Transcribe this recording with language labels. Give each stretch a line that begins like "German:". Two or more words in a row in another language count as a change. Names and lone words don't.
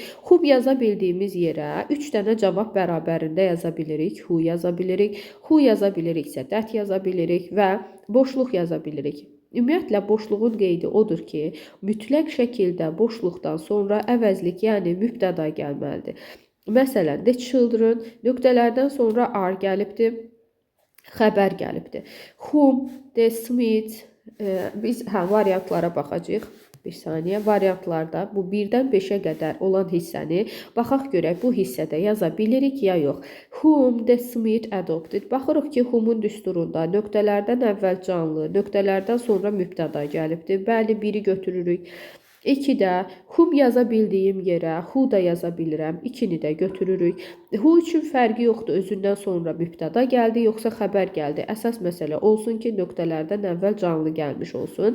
Azerbaijani: Whom yaza bildiyimiz yerə 3 dənə cavab bərabərində yaza bilirik. Who yaza bilirik. Who yaza biliriksə that yaza bilirik və boşluq yaza bilirik. Ümumiyyətlə, boşluğun qeydi odur ki, mütləq şəkildə boşluqdan sonra əvəzlik, yəni mübtəda gəlməlidir. Məsələn,
English: the children
Azerbaijani: nöqtələrdən sonra are gəlibdir, xəbər gəlibdir.
English: Whom, the Smith,
Azerbaijani: biz variantlara baxacağıq. Bir saniyə, variantlarda bu 1-dən 5-ə qədər olan hissəni baxaq görək, bu hissədə yaza bilirik ya yox.
English: Whom the Smith adopted.
Azerbaijani: Baxırıq ki, whom-un düsturunda nöqtələrdən əvvəl canlı, nöqtələrdən sonra mübtəda gəlibdir. Bəli, 1-i götürürük. 2-də whom yaza bildiyim yerə who da yaza bilirəm. 2-ni də götürürük. Who üçün fərqi yoxdur. Özündən sonra mübtəda gəldi, yoxsa xəbər gəldi. Əsas məsələ olsun ki, nöqtələrdən əvvəl canlı gəlmiş olsun.